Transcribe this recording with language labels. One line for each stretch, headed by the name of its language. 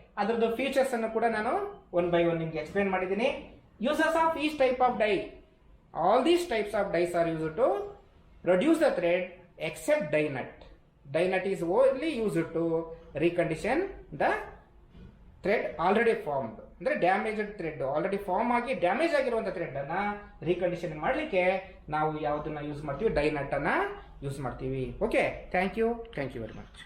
Kannada: ಅದರದ್ದು ಫೀಚರ್ಸ್ ಅನ್ನು ಕೂಡ ನಾನು ಒನ್ ಬೈ ಒನ್ ನಿಮಗೆ ಎಕ್ಸ್ಪ್ಲೇನ್ ಮಾಡಿದ್ದೀನಿ.
English: Uses of each type of die. All these types of dies are used to produce the thread except die nut. Die nut is only used to recondition the thread already formed.
Kannada: ಅಂದರೆ damaged thread already form ಆಗಿ damage ಆಗಿರುವಂಥ thread ಅನ್ನ recondition ಮಾಡಲಿಕ್ಕೆ ನಾವು ಯಾವುದನ್ನ use ಮಾಡ್ತೀವಿ? Dye nut ಅನ್ನ use ಮಾಡ್ತೀವಿ.
English: Okay, thank you very much.